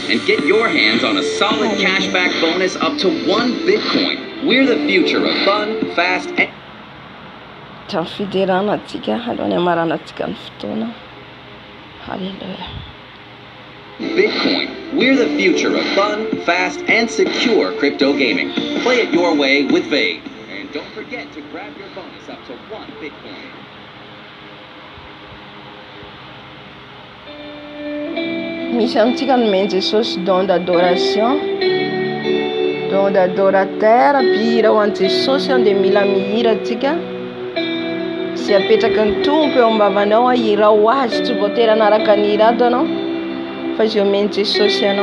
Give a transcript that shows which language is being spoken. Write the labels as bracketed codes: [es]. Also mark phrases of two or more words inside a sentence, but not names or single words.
[en] Get your hands on a solid cashback bonus up to 1 Bitcoin. We're the future of fun, fast, and... [mg] Fiderana antsika alohan'ny amarana antsika ny fotoana. Hallelujah. [en] Bitcoin. We're the future of fun, fast, and secure crypto gaming. Play it your way with Vague. And don't forget to grab your bonus up to 1 Bitcoin. [mg] Misy amintsika nomeny Jesosy [fr] don d'adoration, don d'adorateur, [mg] mpihira ho an'i Jesosy dia mila mihira antsika. Sy apetraka ny tompo eo am-bavanao ahira ho azy, tsy voatery anaraka ny hira ato anao fa izy omeny Jesosy anao.